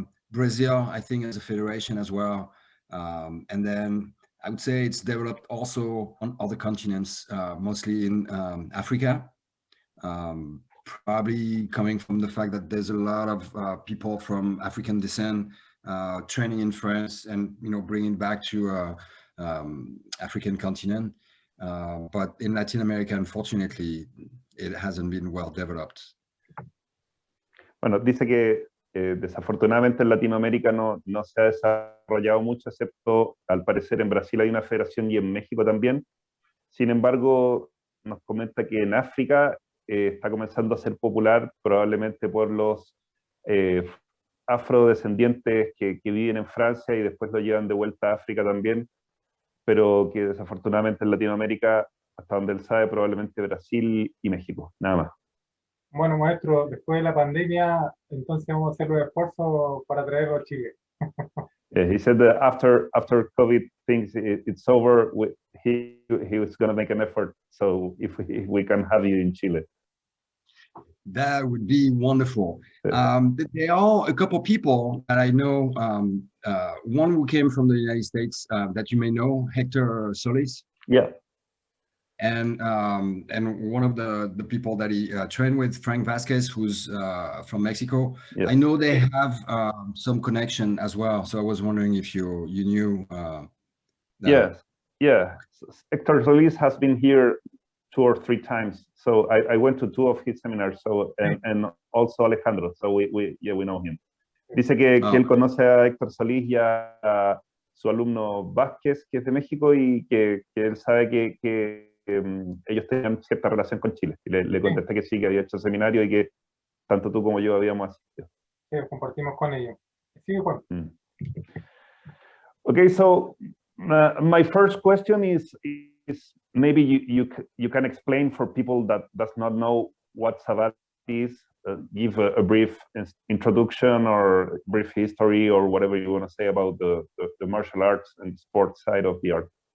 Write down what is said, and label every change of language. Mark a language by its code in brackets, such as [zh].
[en] Brazil, I think, is a federation as well. And then I would say it's developed also on other continents, mostly in Africa, probably coming from the fact that there's a lot of people from African descent training in France and, bringing back to African continent. But in Latin America, unfortunately, it hasn't been well developed. [es] Bueno, dice que desafortunadamente en Latinoamérica no se ha desarrollado mucho, excepto al parecer en Brasil hay una federación y en México también. Sin embargo, nos comenta que en África está comenzando a ser popular, probablemente por los afrodescendientes que viven en Francia y después lo llevan de vuelta a África también, pero que desafortunadamente en Latinoamérica, hasta donde él sabe, probablemente Brasil y México, nada más. Bueno, maestro, después de la pandemia, entonces vamos a hacer los esfuerzos para traerlo a Chile. [en] He said that after COVID things it's over, he was going to make an effort. So if we can have you in Chile, that would be wonderful. There are a couple people that I know. One who came from the United States that you may know, Hector Solis. Yeah. And one of the people that he trained with, Frank Vasquez, who's from Mexico. Yes. I know they have some connection as well. So I was wondering if you knew. Yes, yeah. Hector Solis has been here 2 or 3 times. So I went to 2 of his seminars. So and also Alejandro. So we know him. [es] Dice que él conoce a Héctor Solís y a su alumno Vázquez, que es de México, y que él sabe que ellos tenían cierta relación con Chile. Y le contesté que sí, que había hecho seminario y que tanto tú como yo habíamos asistido. Sí, compartimos con ellos. Sí, Juan. [en] Okay, so my first question is maybe you can explain for people that does not know what Savate is, give a brief introduction or brief history or whatever you want to say about the martial arts and sports side of the art.